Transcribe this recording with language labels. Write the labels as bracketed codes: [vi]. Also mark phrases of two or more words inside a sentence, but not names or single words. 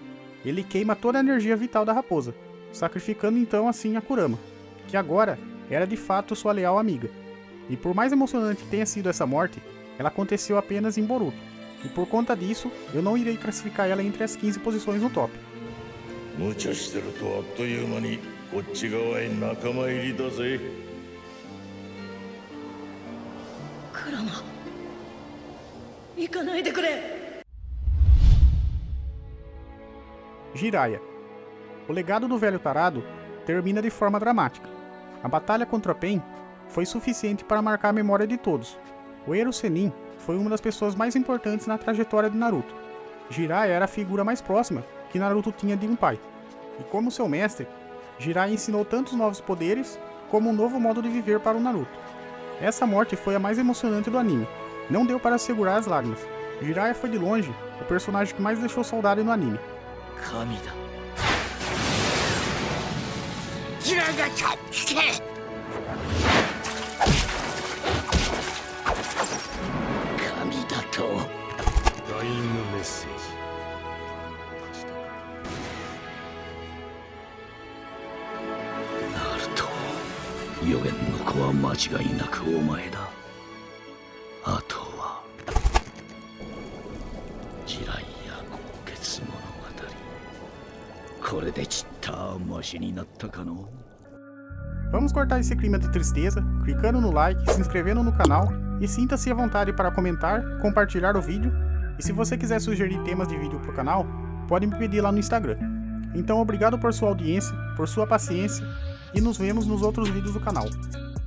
[pt] Ele queima toda a energia vital da raposa, sacrificando então assim a Kurama, que agora era de fato sua leal amiga. E por mais emocionante que tenha sido essa morte, ela aconteceu apenas em Boruto, e por conta disso, eu não irei classificar ela entre as 15 posições no top. [ja] 無茶してるとあっという間にこっち側へ仲間入りだぜ。クラマ、行かないでくれ。 [pt] Jiraiya. O legado do velho tarado termina de forma dramática. A batalha contra Pain foi suficiente para marcar a memória de todos. O Ero Sennin foi uma das pessoas mais importantes na trajetória de Naruto. Jiraiya era a figura mais próxima que Naruto tinha de um pai. E como seu mestre, Jiraiya ensinou tantos novos poderes como um novo modo de viver para o Naruto. Essa morte foi a mais emocionante do anime. Não deu para segurar as lágrimas. Jiraiya foi de longe o personagem que mais deixou saudade no anime. [ja] Kamida. ダイイングメッセージ。ナルト、予言の子は間違いなくお前だ。あとはジライア豪傑物語。これでちったマシになったかの。 [pt] Vamos cortar esse clima de tristeza, clicando no like, se inscrevendo no canal e sinta-se à vontade para comentar, compartilhar o vídeo, e se você quiser sugerir temas de vídeo para o canal, pode me pedir lá no Instagram. Então obrigado por sua audiência, por sua paciência e nos vemos nos outros vídeos do canal.